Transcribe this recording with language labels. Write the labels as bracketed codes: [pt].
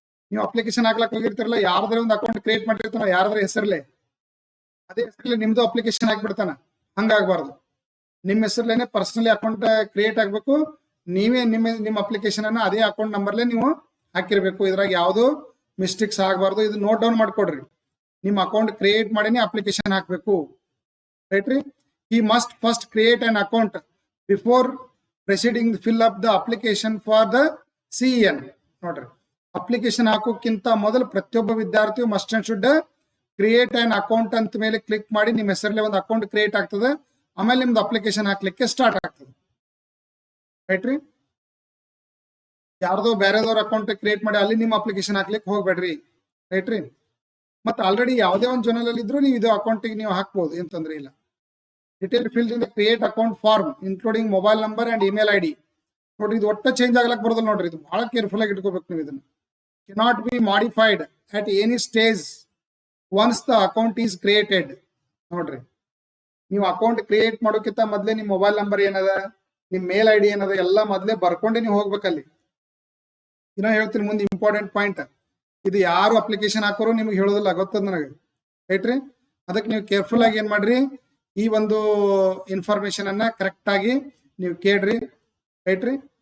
[kn] ನೀವು ಅಪ್ಲಿಕೇಶನ್ ಹಾಕ್ಲಕ್ ಹೋಗಿರ್ತಿರಲ್ಲ, ಯಾರ್ದಾರ ಒಂದು ಅಕೌಂಟ್ ಕ್ರಿಯೇಟ್ ಮಾಡಿರ್ತಾನ, ಯಾರ್ದಾರ ಹೆಸರಲ್ಲೇ ಅದೇ ಹೆಸರಲ್ಲಿ ನಿಮ್ದು ಅಪ್ಲಿಕೇಶನ್ ಹಾಕ್ಬಿಡ್ತಾನ. ಹಂಗಾಗಬಾರ್ದು. ನಿಮ್ಮ ಹೆಸರಲ್ಲೇನೆ ಪರ್ಸನಲಿ ಅಕೌಂಟ್ ಕ್ರಿಯೇಟ್ ಆಗ್ಬೇಕು. ನೀವೇ ನಿಮ್ಮ ಅಪ್ಲಿಕೇಶನ್ ಅನ್ನ ಅದೇ ಅಕೌಂಟ್ ನಂಬರ್ಲೆ ನೀವು ಹಾಕಿರ್ಬೇಕು. ಇದ್ರಾಗ ಯಾವ್ದು ಮಿಸ್ಟೇಕ್ಸ್ ಆಗಬಾರ್ದು. ಇದು ನೋಟ್ ಡೌನ್ ಮಾಡ್ಕೊಡ್ರಿ. ನಿಮ್ಮ ಅಕೌಂಟ್ ಕ್ರಿಯೇಟ್ ಮಾಡಿನೇ ಅಪ್ಲಿಕೇಶನ್ ಹಾಕ್ಬೇಕು. ರೈಟ್ ರೀ. [en] He must first create an account before proceeding to fill up the application for the CEN. [kn] ನೋಡ್ರಿ, ಅಪ್ಲಿಕೇಶನ್ ಹಾಕೋಕ್ಕಿಂತ ಮೊದಲು ಪ್ರತಿಯೊಬ್ಬ ವಿದ್ಯಾರ್ಥಿಯು [en] must and should create an account [kn] ಅಂತ ಮೇಲೆ ಕ್ಲಿಕ್ ಮಾಡಿ ನಿಮ್ಮ ಹೆಸರಲ್ಲಿ ಒಂದು ಅಕೌಂಟ್ ಕ್ರಿಯೇಟ್ ಆಗ್ತದೆ. ಆಮೇಲೆ ನಿಮ್ದು ಅಪ್ಲಿಕೇಶನ್ ಹಾಕ್ಲಿಕ್ಕೆ ಸ್ಟಾರ್ಟ್ ಆಗ್ತದೆ. ರೈಟ್ ರೀ. ಯಾರ್ದೋ ಬೇರೆದವ್ರ ಅಕೌಂಟ್ ಕ್ರಿಯೇಟ್ ಮಾಡಿ ಅಲ್ಲಿ ನಿಮ್ಮ ಅಪ್ಲಿಕೇಶನ್ ಹಾಕ್ಲಿಕ್ಕೆ ಹೋಗ್ಬೇಡ್ರಿ. ರೈಟ್ ರೀ. ಮತ್ತೆ ಆಲ್ರೆಡಿ ಯಾವುದೇ ಒಂದು ಚಾನಲ್ ಅಲ್ಲಿ ಇದ್ರು ನೀವು ಇದು ಅಕೌಂಟಿಗೆ ನೀವು ಹಾಕ್ಬೋದು, ಏನ್ ತೊಂದರೆ ಇಲ್ಲ. [en] Detail filled in the create account form including mobile number and email ID. [kn] ನೋಡ್ರಿ, ಇದು ಒಟ್ಟ ಚೇಂಜ್ ಆಗ್ಲಕ್ ಬರೋದಿಲ್ಲ. ನೋಡ್ರಿ, ಇದು ಬಹಳ ಕೇರ್ಫುಲ್ ಆಗಿ ಇಟ್ಕೋಬೇಕು ನೀವು. ಇದನ್ನ [en] cannot be modified at any stage once the account is created. [kn] ನೋಡ್ರಿ, ನೀವು ಅಕೌಂಟ್ ಕ್ರಿಯೇಟ್ ಮಾಡೋಕ್ಕಿಂತ ಮೊದಲೇ ನಿಮ್ಮ ಮೊಬೈಲ್ ನಂಬರ್ ಏನದ, ನಿಮ್ಮ ಮೇಲ್ ID ಏನದ ಎಲ್ಲ ಮೊದಲೇ ಬರ್ಕೊಂಡೆ ನೀವು ಹೋಗ್ಬೇಕಲ್ಲಿ. ಇನ್ನೂ ಹೇಳ್ತೀನಿ ಮುಂದೆ ಇಂಪಾರ್ಟೆಂಟ್ ಪಾಯಿಂಟ್. ಇದು ಯಾರು ಅಪ್ಲಿಕೇಶನ್ ಹಾಕೋರು ನಿಮ್ಗೆ ಹೇಳೋದಿಲ್ಲ, ಗೊತ್ತದ ನನಗೆ. ರೈಟ್ ರೀ. ಅದಕ್ಕೆ ನೀವು ಕೇರ್ಫುಲ್ ಆಗಿ ಏನ್ ಮಾಡ್ರಿ, ಈ ಒಂದು ಇನ್ಫಾರ್ಮೇಶನ್ ಅನ್ನ ಕರೆಕ್ಟ್ ಆಗಿ ನೀವು ಕೇಳ್ರಿ. ರೈಟ್ ರೀ.